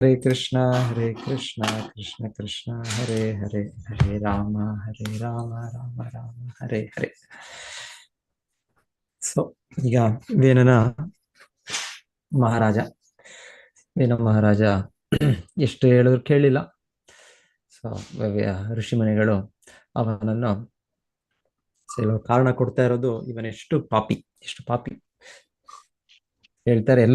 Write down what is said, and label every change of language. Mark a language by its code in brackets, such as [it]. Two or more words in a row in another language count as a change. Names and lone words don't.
[sa] हरे कृष्णा कृष्ण कृष्ण हरे हरे हरे राम राम राम हरे हरे. [kn] ಸೊ ಈಗ ವೇನನ ಮಹಾರಾಜ ವೇನ ಮಹಾರಾಜ ಎಷ್ಟು ಹೇಳಿದ್ರು ಕೇಳಿಲ್ಲ. ಸೊ ಋಷಿಮುನಿಗಳು ಅವನನ್ನು ಕಾರಣ ಕೊಡ್ತಾ ಇರೋದು ಇವನ್ ಎಷ್ಟು ಪಾಪಿ ಹೇಳ್ತಾರೆ.